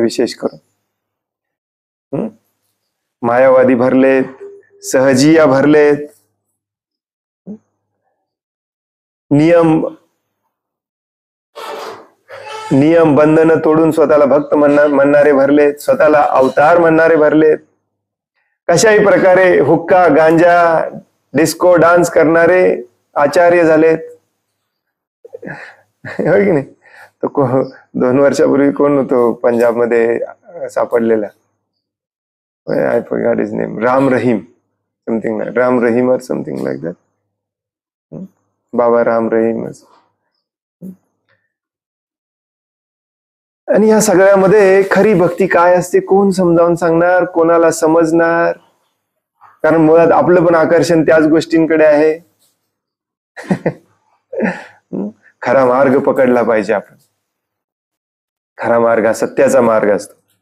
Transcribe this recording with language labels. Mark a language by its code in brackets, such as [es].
[mr] विशेष करून मायावादी भरलेत, सहजिया भरलेत, नियम बंधन तोडून स्वतःला भक्त म्हणणारे भरलेत, स्वतःला अवतार म्हणणारे भरलेत. कशाही प्रकारे हुक्का, गांजा, डिस्को डान्स करणारे आचार्य झालेत. हो की नाही? तो 2 वर्षापूर्वी कोण होतो पंजाबमध्ये सापडलेला, [en] I forgot his name, Ram Rahim something, Ram Rahim or something like that, Baba Ram Rahim. [mr] आणि या सगळ्यामध्ये खरी भक्ती काय असते कोण समजावून सांगणार, कोणाला समजणार? कारण मुळात आपलं पण आकर्षण त्याच गोष्टींकडे आहे. खरा मार्ग पकडला पाहिजे आपण. खरा मार्ग हा सत्याचा मार्ग असतो.